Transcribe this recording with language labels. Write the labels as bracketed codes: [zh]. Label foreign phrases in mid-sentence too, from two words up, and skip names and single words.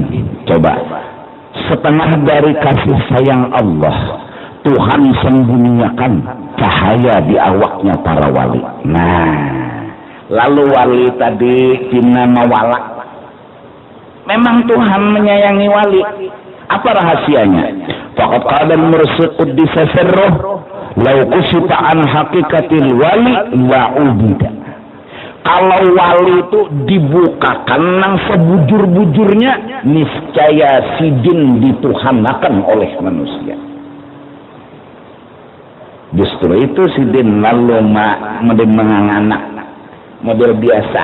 [id] Coba, setengah dari kasih sayang Allah, Tuhan sembunyikan cahaya di awaknya para wali. [bjn] Nah, lalu wali tadi dina mawala. [id] Memang Tuhan menyayangi wali. Apa rahasianya? [ar] فقد قال المرشد قدس سره، لو كشف عن حقيقة الولي لعبد. [bjn] Kalau wali itu dibukakan nang sebujur-bujurnya, niscaya sidin dituhanakan oleh manusia. Justru itu sidin lalu model menganganak, model biasa.